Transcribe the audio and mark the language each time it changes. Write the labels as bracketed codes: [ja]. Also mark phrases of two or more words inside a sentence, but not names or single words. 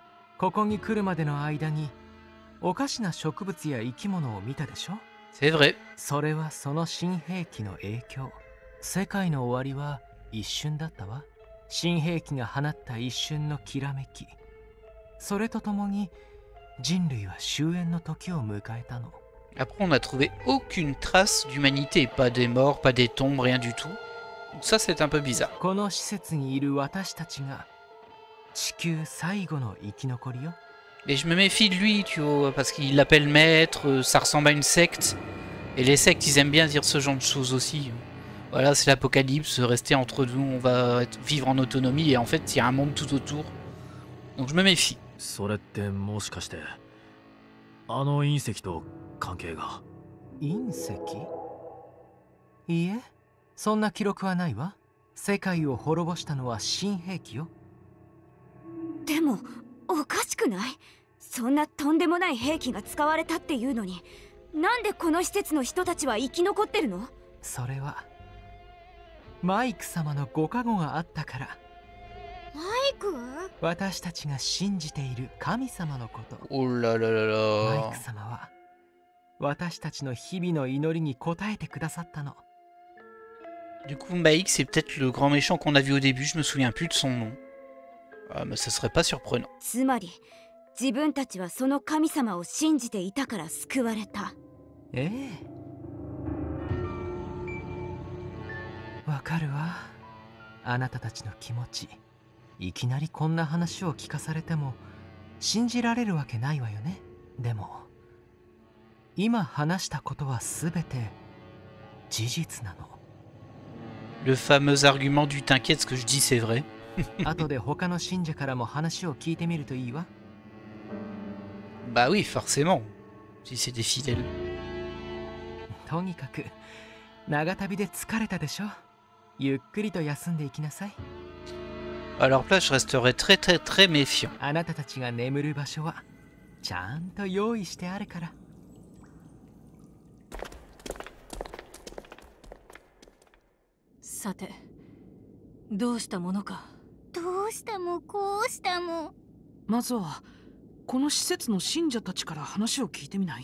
[ja] ここに来るまでの間におかしな植物や生き物を見たでしょ。 [fr] C'est vrai. [ja] それはその新兵器の影響。世界の終わりは一瞬だったわ。新兵器が放った一瞬のきらめき、それとともに人類は終焉の時を迎えたの。 [fr] Après, on n'a trouvé aucune trace d'humanité, pas des morts, pas des tombes, rien du tout. Donc ça, c'est un peu bizarre. [ja] この施設にいる私たちが地球最後の生き残りよ。 [fr] Et je me méfie de lui, tu vois, parce qu'il l'appelle maître, ça ressemble à une secte. Et les sectes, ils aiment bien dire ce genre de choses aussi. Voilà, c'est l'apocalypse, rester entre nous, on va vivre en autonomie, et en fait, il y a un monde tout autour. Donc je me méfie. [ja] それってもしかしてあの隕石と関係が？隕石？いいえ、そんな記録はないわ。世界を滅ぼしたのは新兵器よ。でもおかしくない？そんなとんでもない兵器が使われたっていうのに、なんでこの施設の人たちは生き残ってるの？それはマイク様のご加護があったから。マイク？私たちが信じている神様のこと。 [fr] Oh là là là [ja] マ [fr] là. [ja] イク様は私たちの日々の祈りに応えてくださったの。 [fr] Du coup, Maïk, c'est peut-être le grand méchant qu'on a vu au début, je me souviens plus de son nom. Ah, mais ça serait pas surprenant. [ja] つまり自分たちはその神様を信じていたから救われた。ええ、わかるわ。あなたたちの気持ち。いきなりこんな話を聞かされても信じられるわけないわよね。でも今話したことはすべて事実なの。 [fr] Le fameux argument du t'inquiète, ce que je dis, c'est vrai. [ja] 後で他の信者からも話を聞いてみるといいわ。 [fr] Bah oui, forcément. Si c'est des fidèles. [ja] とにかく長旅で疲れたでしょ。ゆっくりと休んでいきなさい。 [fr] Alors là, je resterai très méfiant. [ja] あなたたちが眠る場所はちゃんと用意してあるから。さて、どうしたものか。どうしたもこうしたも。まずはこの施設の信者たちから話を聞いてみない？